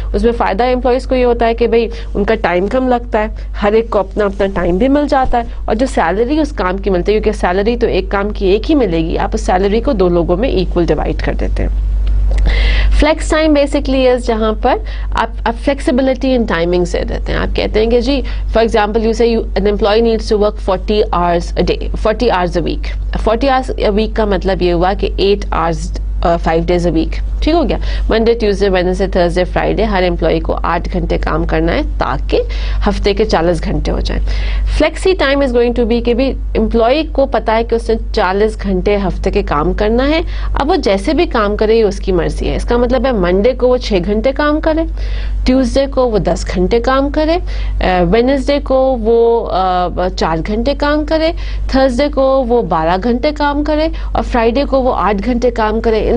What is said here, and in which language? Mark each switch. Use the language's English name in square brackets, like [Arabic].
[Urdu] اس میں فائدہ امپلائیز کو یہ ہوتا ہے کہ بھائی ان کا ٹائم کم لگتا ہے, ہر ایک کو اپنا اپنا ٹائم بھی مل جاتا ہے, اور جو سیلری اس کام کی ملتی ہے, کیونکہ سیلری تو ایک کام کی ایک ہی ملے گی, آپ اس سیلری کو 2 لوگوں میں ایکول ڈیوائڈ کر دیتے ہیں. فلیکس ٹائم بیسکلی از جہاں پر آپ فلیکسیبلٹی ان ٹائمنگ سے دیتے ہیں. آپ کہتے ہیں کہ جی [English] For example you say an employee needs to work 40 hours a day, 40 hours a week. 40 hours a week [Urdu] کا مطلب یہ ہوا کہ [English] 8 hours 5 days a week. [Urdu] ٹھیک ہو گیا. Monday, Tuesday, Wednesday, Thursday, Friday ہر امپلائی کو 8 گھنٹے کام کرنا ہے تاکہ ہفتے کے 40 گھنٹے ہو جائیں. [English] flexi time is going to be [Urdu] کہ بھی امپلائی کو پتا ہے کہ اس نے 40 گھنٹے ہفتے کے کام کرنا ہے. اب وہ جیسے بھی کام کرے یہ اس کی مرضی ہے. اس کا مطلب ہے منڈے کو وہ 6 گھنٹے کام کرے, ٹیوزڈے کو وہ 10 گھنٹے کام کرے, وینسڈے کو وہ 4 گھنٹے کام کرے, تھرسڈے کو وہ 12 گھنٹے کام کرے, اور فرائیڈے کو وہ 8 گھنٹے کام کرے.